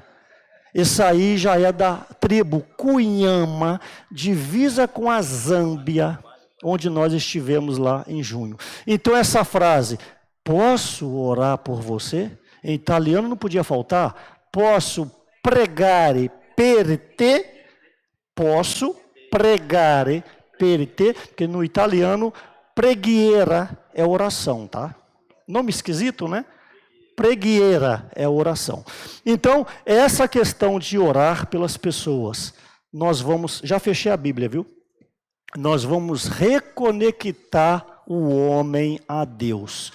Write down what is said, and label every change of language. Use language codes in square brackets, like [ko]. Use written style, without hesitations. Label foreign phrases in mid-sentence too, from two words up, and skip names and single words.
[pt] Esse aí já é da tribo Cunhama, divisa com a Zâmbia, onde nós estivemos lá em junho. Então essa frase, posso orar por você? Em italiano não podia faltar. [it] Posso pregare per te? Posso pregare per te? [pt] Porque no italiano, preghiera é oração, tá? Nome esquisito, né? Preghiera é oração. Então, essa questão de orar pelas pessoas, nós vamos, já fechei a Bíblia, viu? Nós vamos reconectar o homem a Deus.